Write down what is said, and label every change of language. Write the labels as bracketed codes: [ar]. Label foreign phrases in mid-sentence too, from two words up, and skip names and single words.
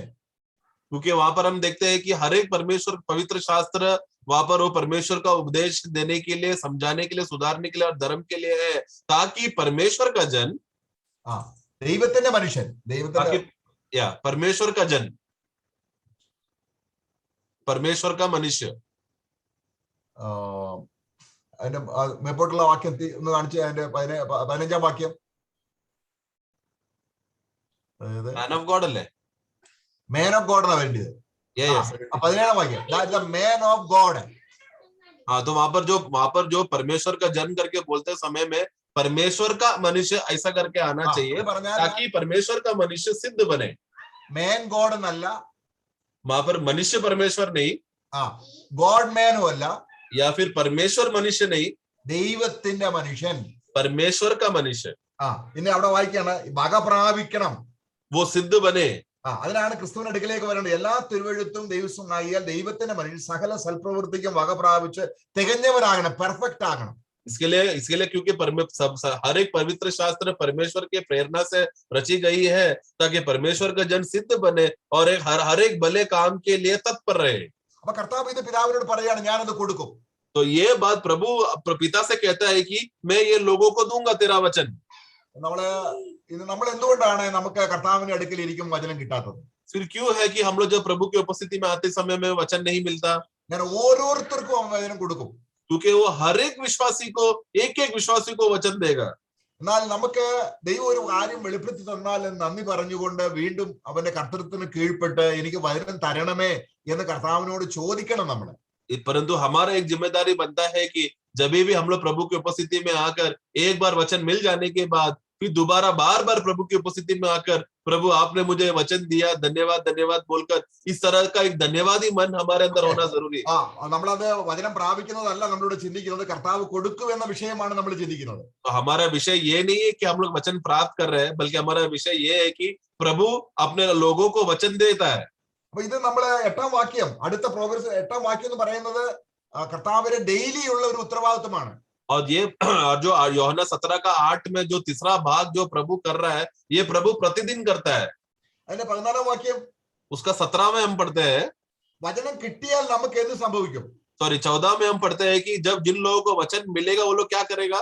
[hi] क्योंकि वहां पर हम देखते हैं कि हर एक परमेश्वर पवित्र शास्त्र वहां पर वो परमेश्वर का उपदेश देने के लिए, समझाने के लिए, सुधारने के लिए और धर्म के लिए है, ताकि परमेश्वर का जन, [ml] ദൈവത്തിന്റെ മനുഷ്യൻ, ദൈവത്തിന്റെ [hi] परमेश्वर का जन, परमेश्वर का मनुष्य. [ml] അതിന്റെ മേപ്പോട്ടുള്ള വാക്യം ഒന്ന് കാണിച്ച്, അതിന്റെ 15-ാം വാക്യം. [en] man of God अल्ले, man of God ना [ml] വേണ്ടത്. 17-ാം വാക്യം, [en] man of God. [hi] हाँ, तो वहां पर जो परमेश्वर का जन करके बोलते समय में परमेश्वर का मनुष्य ऐसा करके आना चाहिए ताकि परमेश्वर का मनुष्य सिद्ध बने. [en] man God എന്നല്ല, [hi] वहां पर मनुष्य परमेश्वर नहीं, [en] God man अല്ല, [hi] या फिर परमेश्वर मनुष्य नहीं, [ml] ദൈവത്തിന്റെ മനുഷ്യൻ, [hi] परमेश्वर का मनुष्य. [ml] പിന്നെ അവിടെ വായിക്കാണ് വക പ്രാപിക്കണം, [hi] वो सिद्ध बने. [ml] അതിനാണ് ക്രിസ്തുവിന്റെ അടുക്കലേക്ക് വരേണ്ടത്. എല്ലാ തിരുവെഴുത്തും ദൈവസ്വമായാൽ ദൈവത്തിന്റെ മനുഷ്യൻ സകല സൽപ്രവൃത്തിക്കും വക പ്രാപിച്ച് തികഞ്ഞവനാകണം, പെർഫെക്റ്റ് ആകണം. [hi] इसके लिए क्योंकि हर एक पवित्र शास्त्र परमेश्वर के प्रेरणा से रची गई है ताकि परमेश्वर का जन सिद्ध बने और हर एक भले काम के लिए तत्पर रहे. [ml] അപ്പൊ കർത്താവ് ഇത് പിതാവിനോട് പറയാണ്, ഞാനത് കൊടുക്കും. [hi] तो ये बात प्रभु पिता से कहता है कि मैं ये लोगों को दूंगा तेरा वचन. [ml] നമ്മൾ എന്തുകൊണ്ടാണ് നമുക്ക് കർത്താവിന്റെ അടുക്കൽ ഇരിക്കും വചനം കിട്ടാത്തത്? [hi] फिर क्यों है कि हम लोग जब प्रभु की उपस्थिति में आते समय में वचन नहीं मिलता? [ml] ഞാൻ ഓരോരുത്തർക്കും വചനം കൊടുക്കും, [hi] क्योंकि वो हर एक विश्वासी को एक विश्वासी को वचन देगा. [ml] എന്നാൽ നമുക്ക് ദൈവം ഒരു കാര്യം വെളിപ്പെടുത്തി തന്നാൽ നന്ദി പറഞ്ഞുകൊണ്ട് വീണ്ടും അവന്റെ കർത്തൃത്വത്തിന് കീഴ്പ്പെട്ട് എനിക്ക് വചനം തരണമേ എന്ന് കർത്താവിനോട് ചോദിക്കണം നമ്മൾ. [hi] परंतु हमारा एक जिम्मेदारी बनता है कि जब भी हम लोग प्रभु की उपस्थिति में आकर एक बार वचन मिल जाने के बाद फिर दोबारा बार बार प्रभु की उपस्थिति में आकर प्रभु आपने मुझे वचन दिया, धन्यवाद धन्यवाद बोलकर, इस तरह का एक धन्यवादी मन हमारे अंदर होना जरूरी है. [ml] നമ്മളത് വചനം പ്രാപിക്കുന്നതല്ല നമ്മളിവിടെ ചിന്തിക്കുന്നത്, കർത്താവ് കൊടുക്കും എന്ന വിഷയമാണ് നമ്മൾ ചിന്തിക്കുന്നത്. [hi] तो हमारा विषय ये नहीं है कि हम लोग वचन प्राप्त कर रहे हैं, बल्कि हमारा विषय ये है कि प्रभु अपने लोगों को वचन देता है. [ml] അപ്പൊ ഇത് നമ്മള് 8-ാം വാക്യം, അടുത്ത പ്രോഗ്രസ് 8-ാം വാക്യം എന്ന് പറയുന്നത് കർത്താവിന്റെ ഡെയിലി ഉള്ള ഒരു ഉത്തരവാദിത്വമാണ്. [hi] और जो यूहन्ना 17:8 में जो तीसरा भाग जो प्रभु कर रहा है, ये प्रभु प्रतिदिन करता है. [ml] അതിന്റെ 14-ാം വാക്യം, [hi] उसका 17 में हम पढ़ते हैं, [ml] വചനം കിട്ടിയാൽ നമുക്ക് എന്ത് സംഭവിക്കും? [hi] 14 में हम पढ़ते हैं कि जब जिन लोगों को वचन मिलेगा वो लोग क्या करेगा?